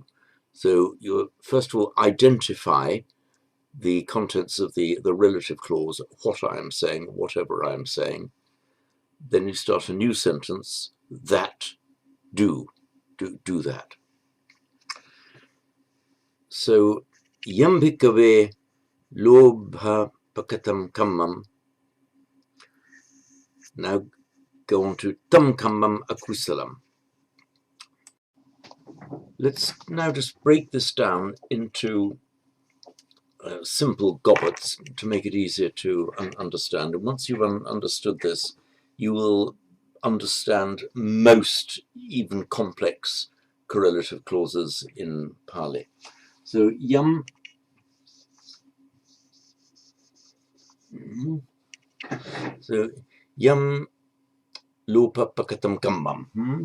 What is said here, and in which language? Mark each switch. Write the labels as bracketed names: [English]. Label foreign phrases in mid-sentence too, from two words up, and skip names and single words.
[English] So you first of all identify the contents of the relative clause, what I am saying, whatever I am saying. Then you start a new sentence, that do that. [Pali] So yam bhikkhave lobha pakatam kammam. [English] Now go on to [Pali] tam kammam akusalam. [English] Let's now just break this down into simple gobbets to make it easier to understand. And once you've understood this, you will understand most, even complex, correlative clauses in Pali. [Pali] So yam, so yam lobha pakatam kammam.